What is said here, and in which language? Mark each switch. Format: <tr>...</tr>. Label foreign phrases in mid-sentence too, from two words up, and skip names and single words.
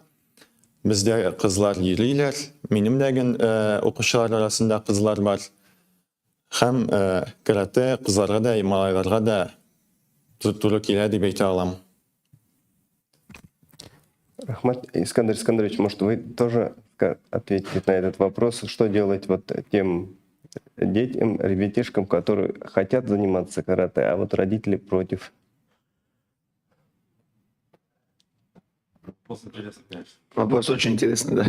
<tt>Бездә кызлар йөриләр, минем дә укучылар арасында кызлар бар. Һәм карате кызларга да, малайларга да туры килә дип әйтә алам. Рахмат. Искандер Искандерович,</tt> <ru>может, вы тоже ответите на этот вопрос? Что делать вот тем детям, ребятишкам, которые хотят заниматься карате, а вот родители против? Вопрос очень интересный, да.</ru>